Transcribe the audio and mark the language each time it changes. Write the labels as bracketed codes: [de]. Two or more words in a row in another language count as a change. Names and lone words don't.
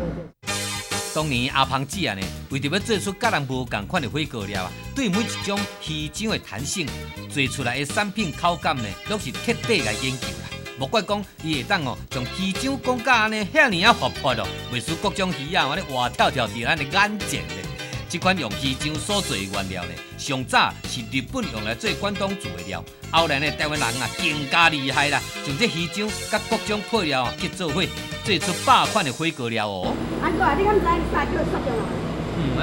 [nan] 当年阿芳姐啊呢，为着要做出甲人无共款的火锅料啊，对每一种鱼浆的弹性，做出来的产品口感呢，都是彻底来研究啦。莫怪讲，伊会当哦，将鱼浆讲甲安尼遐尼啊活泼哦，袂输各种鱼啊，安尼活跳跳伫咱的眼前咧。这款用鱼浆所做的原料呢，上早是日本用来做关东煮的料，后来呢，台湾人啊更加厉害啦，将这鱼浆甲各种配料啊结做伙，做出100款的火锅料哦。安哥啊，你敢知啥叫雪中红？